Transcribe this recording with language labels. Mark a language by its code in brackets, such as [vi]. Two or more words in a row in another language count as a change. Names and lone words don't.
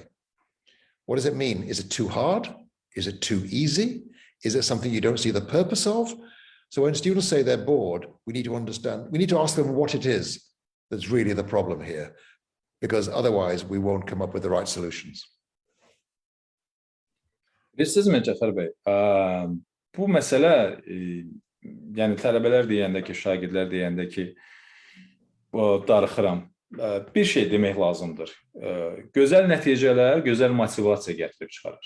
[en] What does it mean? Is it too hard? Is it too easy? Is it something you don't see the purpose of? So when students say they're bored, we need to understand, we need to ask them what it is that's really the problem here, because otherwise we won't come up with the right solutions. [az] Bilirsizmi Cəfər bəy, bu məsələ, yəni tələbələr deyəndə ki, şagirdlər deyəndə ki, darıxıram, bir şey demək lazımdır. Gözəl nəticələr, gözəl motivasiya gətirib çıxarır.